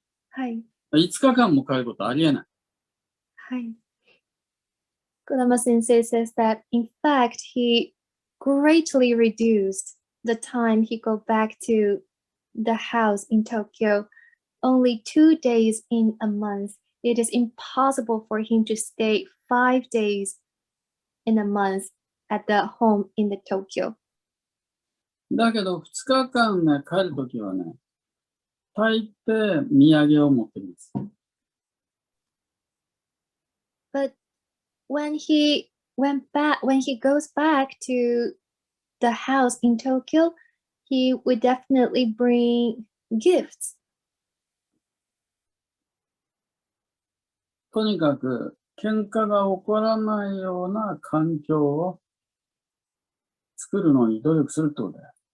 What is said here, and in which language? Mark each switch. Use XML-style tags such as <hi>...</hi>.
<ja>はい。 5日間も帰ることありえない。はい。</ja> <en>Kodama Sensei says that, in fact, he greatly reduced the time he go back to the house in Tokyo. Only 2 days in a month. It is impossible for him to stay 5 days in a month at the home in the Tokyo.</en> <ja>だけど、2日間ね、帰るときはね、大抵土産を持ってきます。</ja> <en>But when he goes back to the house in Tokyo, he would definitely bring gifts.</en> <ja>とにかく、喧嘩が起こらないような環境を作るのに努力するってことだよ。</ja>